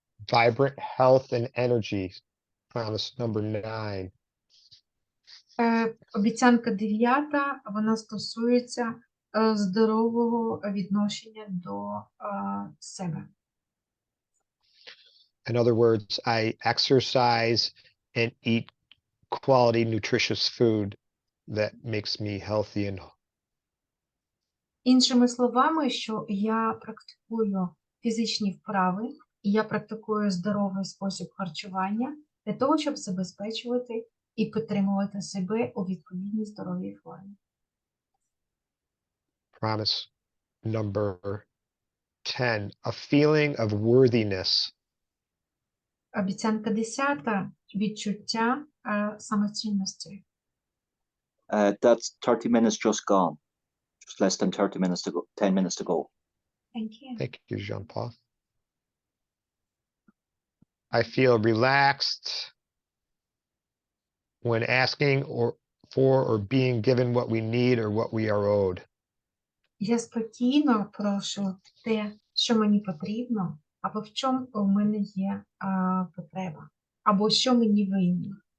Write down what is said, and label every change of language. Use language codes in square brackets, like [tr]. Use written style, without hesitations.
[en] Vibrant health and energy. Promise number 9. [uk] Обіцянка дев'ята, вона стосується здорового відношення до себе. [en] In other words, I exercise and eat quality, nutritious food that makes me healthy and [uk] Іншими словами, що я практикую фізичні вправи, і я практикую здоровий спосіб харчування для того, щоб забезпечувати і підтримувати себе у відповідній здоровій формі. [en] promise number 10, a feeling of worthiness. [uk] Обіцянка 10. Відчуття самоцінності. [en] That's 30 minutes just gone. Just less than 30 minutes to go, 10 minutes to go. Thank you. Thank you, Jean-Paul. I feel relaxed when asking for or being given what we need or what we are owed. [uk] Я спокійно прошу те, що мені потрібно, або в чому у мене є потреба, або що мені винні.